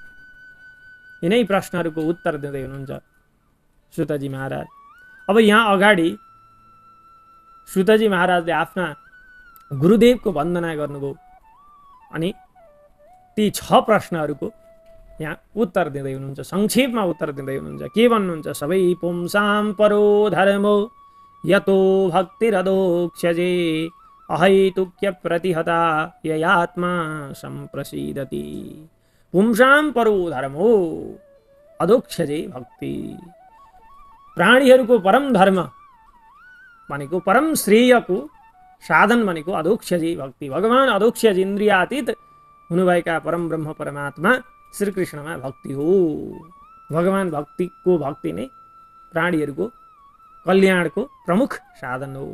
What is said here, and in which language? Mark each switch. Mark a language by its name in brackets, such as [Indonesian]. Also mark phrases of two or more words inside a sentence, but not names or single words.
[Nepali] यिनै प्रश्नहरूको उत्तर दिँदै हुनुहुन्छ सुतजी महाराज। अब यहाँ अगाडि सुतजी महाराजले आफ्ना गुरुदेवको वन्दना गर्नुभयो अनि ती 6 प्रश्नहरूको यहाँ उत्तर दिँदै हुनुहुन्छ, संक्षेपमा उत्तर दिँदै हुनुहुन्छ। के भन्नुहुन्छ? [Sanskrit] सबै पुंसां परो धर्मो यतो भक्तिरदोक्षजे अहैतुक्य प्रतिहता ययात्मा सम्प्रसीदति। पुंसां परो धर्मो अदोक्षजे भक्ति। [Nepali] प्राणीहरूको परम धर्म भनेको परम श्रेयको साधन भनेको अदोक्षजी भक्ति। भगवान अदोक्षज इन्द्रियातीत हुनुभएका परम ब्रह्म परमात्मा श्रीकृष्णमा भक्ति हो। भगवान भक्तिको भक्ति नै प्राणीहरूको कल्याणको प्रमुख साधन हो।